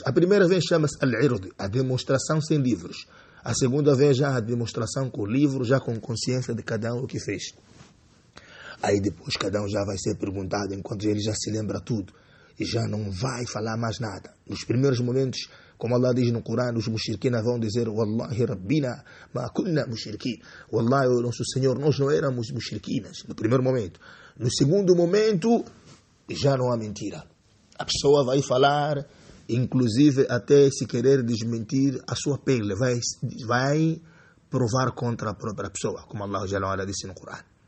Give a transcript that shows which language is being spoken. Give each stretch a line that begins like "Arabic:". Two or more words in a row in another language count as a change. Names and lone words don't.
Portuguese: A primeira vez chama-se Al-Ird, a demonstração sem livros. A segunda vez já a demonstração com livros, já com consciência de cada um o que fez. Aí depois cada um já vai ser perguntado, enquanto ele já se lembra tudo. E já não vai falar mais nada. Nos primeiros momentos, como Allah diz no Corão, os mushriquina vão dizer,
Arabic: والله ربنا ما كنا مشركين.
Portuguese: Wallahi, nosso Senhor, nós não éramos mushriquinas. No primeiro momento. No segundo momento, já não há mentira. A pessoa vai falar, inclusive até se querer desmentir a sua pele. Vai provar contra a própria pessoa, como Allah Jalla disse no Corão.